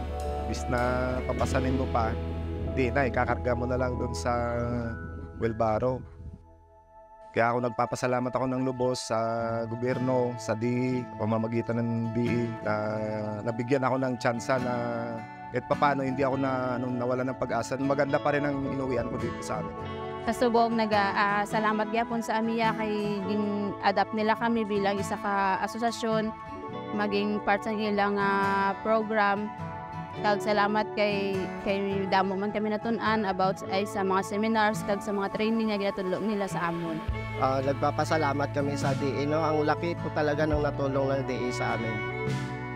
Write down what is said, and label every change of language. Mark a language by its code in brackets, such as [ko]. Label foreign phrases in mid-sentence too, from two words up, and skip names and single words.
[tl] Bis na papasanin mo pa, hindi na, ikakarga mo na lang doon sa wheelbarrow. Kaya ako nagpapasalamat ako ng lubos sa gobyerno, sa DE, pamamagitan ng DE, na nabigyan ako ng tsansa na kahit paano hindi ako nawala ng pag-asa. Maganda pa rin ang inuwian ko dito sa amin. [hil] Sa subong salamat gyapon sa amiya kay adapt nila kami bilang isa ka asosasyon, maging part sa ilang program. Kag salamat kay damo man kami natun-an about ay sa mga seminars kag sa mga training nga ginatudlo nila sa amon. [tl] Nagpapasalamat kami sa DA. No? Ang laki po talaga ng natulong ng DA sa amin.